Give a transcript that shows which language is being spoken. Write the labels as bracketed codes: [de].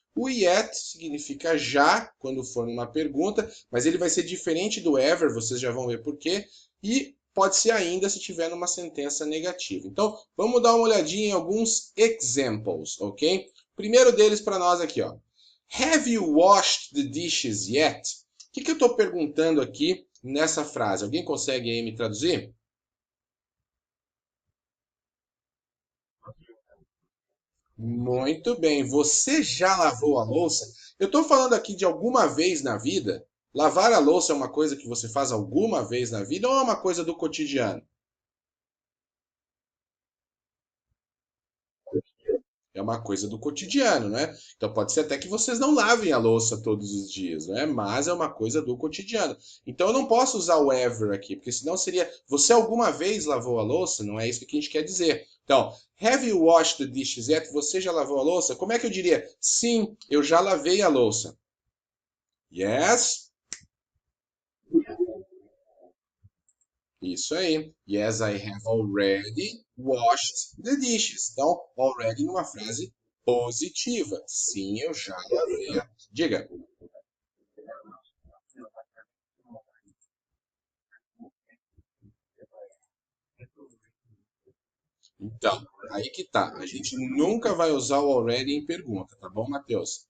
[pt] O yet significa já, quando for numa pergunta, mas ele vai ser diferente do ever, vocês já vão ver por quê. E pode ser ainda se tiver numa sentença negativa. Então, vamos dar uma olhadinha em alguns [en] examples, [pt] ok? Primeiro deles para nós aqui, ó. [en] Have you washed the dishes yet? [pt] O que eu estou perguntando aqui nessa frase? Alguém consegue aí me traduzir? Muito bem. Você já lavou a louça? Eu estou falando aqui de alguma vez na vida. Lavar a louça é uma coisa que você faz alguma vez na vida ou é uma coisa do cotidiano? É uma coisa do cotidiano, né? Então pode ser até que vocês não lavem a louça todos os dias, né? Mas é uma coisa do cotidiano. Então eu não posso usar o ever aqui, porque senão seria você alguma vez lavou a louça? Não é isso que a gente quer dizer. Então, [en] have you washed the dishes yet? [pt] Você já lavou a louça? Como é que eu diria? Sim, eu já lavei a louça. [en] Yes? [pt] Isso aí. [en] Yes, I have already washed the dishes. [pt] Então, already numa frase positiva. Sim, eu já lavei. Diga. Então, aí que tá. A gente nunca vai usar o already em pergunta, tá bom, Matheus?